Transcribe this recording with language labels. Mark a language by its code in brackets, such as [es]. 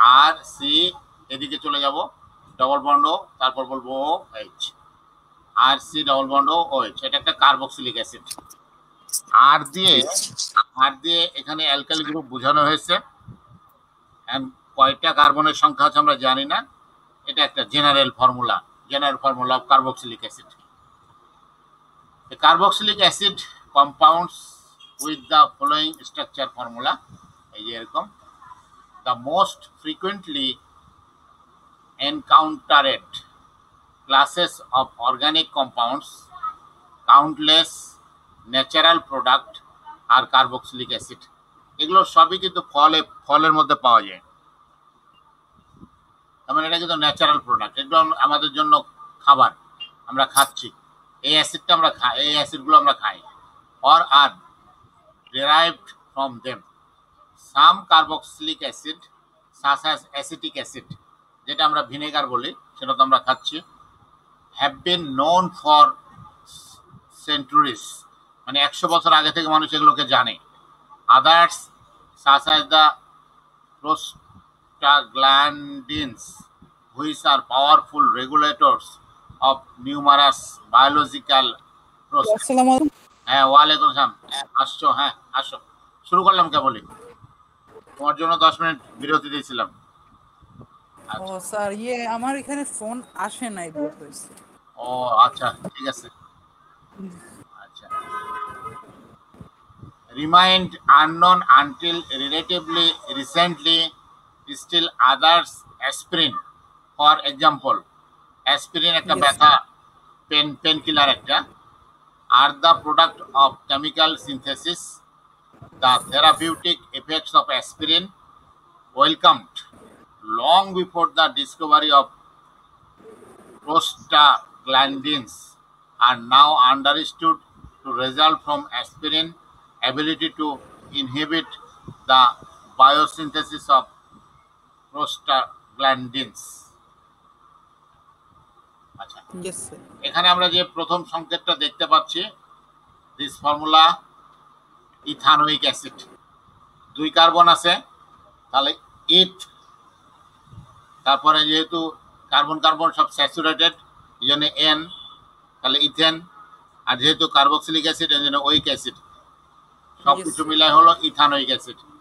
[bn] আর C এদিকে চলে যাব, ডবল বন্ড, তারপর বলবো ও এইচ, আর সি ডবল বন্ড ও এইচ। এটা একটা কার্বক্সিলিক অ্যাসিড। আর দিয়ে এখানে অ্যালকাইল গ্রুপ বোঝানো হয়েছে, কয়টা কার্বনের সংখ্যা আছে আমরা জানি না। এটা একটা general formula of carboxylic acid. [en] The carboxylic acid compounds with the following structure formula, [bn] এই যে এরকম। [en] The most frequently encountered classes of organic compounds, countless natural product [bn] আর carboxylic acid. এগুলো সবই কিন্তু ফলের মধ্যে পাওয়া যায়। তার মানে এটা কিন্তু ন্যাচারাল প্রোডাক্ট, এগুলো আমাদের জন্য খাবার, আমরা খাচ্ছি। এই অ্যাসিডটা আমরা খাই, এই অ্যাসিডগুলো আমরা খাই। [en] or are derived from them. Some carboxylic acid such as acetic acid, [bn] যেটা আমরা ভিনেগার বলি, সেটা তো আমরা খাচ্ছি, [en] have been known for centuries, [bn] মানে 100 বছর আগে থেকে মানুষ এগুলোকে জানে। [en] Others such as the prostaglandins, which are powerful regulators of numerous biological processes. [bn] হ্যাঁ, ওয়ালাইকুম আসসালাম। আসছো? হ্যাঁ, আসো। শুরু করলাম কেবলই, তোমার জন্য 10 মিনিট বিরতি দিয়েছিলাম। ও স্যার, আমার এখানে ফোন আসে নাই বলতেছে। ও আচ্ছা, ঠিক আছে। [en] আচ্ছা, remained unknown until relatively recently. Still others, aspirin for example, [bn] aspirin একটা ব্যথা পেন কিলার একটা, [en] are the product of chemical synthesis. The therapeutic effects of aspirin, welcomed long before the discovery of prostaglandins, are now understood to result from aspirin ability to inhibit the biosynthesis of prostaglandins. [bn] আচ্ছা, এখানে আমরা যে প্রথম সংকেতটা দেখতে পাচ্ছি, this formula ethanoic acid, 2 carbon আছে, তাহলে ইথ, তারপরে যেহেতু কার্বন সব স্যাচুরেটেড, এই জন্য এন, তাহলে ইথেন, আর যেহেতু কার্বক্সিলিক অ্যাসিড এই জন্য ওইক অ্যাসিড, সব কিছু মিলাই হলো ইথানোয়িক অ্যাসিড।